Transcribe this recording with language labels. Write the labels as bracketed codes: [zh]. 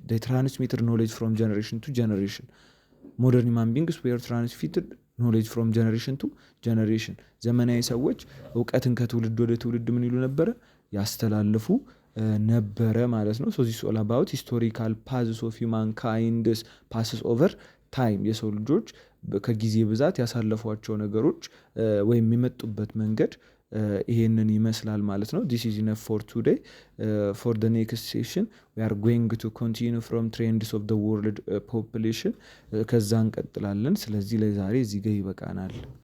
[en] they transmitted knowledge from generation to generation. modern human beings were transmitted knowledge from generation to generation. [am] ዘመናዊ ሰዎች እውቀትን ከትውልድ ወደ ትውልድ ምን ይሉ ነበረ? ያስተላልፉ ነበረ ማለት ነው። [en] so this is all about historical paths of humankind passes over time. [am] የሰው ልጆች ከጊዜ ብዛት ያሳለፏቸው ነገሮች ወይም የሚመጡበት መንገድ ይሄንን ይመስላል ማለት ነው። [en] this is enough for today. For the next session we are going to continue from trends of the world population [am] ከዛ እንቀጥላለን። ስለዚህ ለዛሬ እዚህ ጋር ይበቃናል።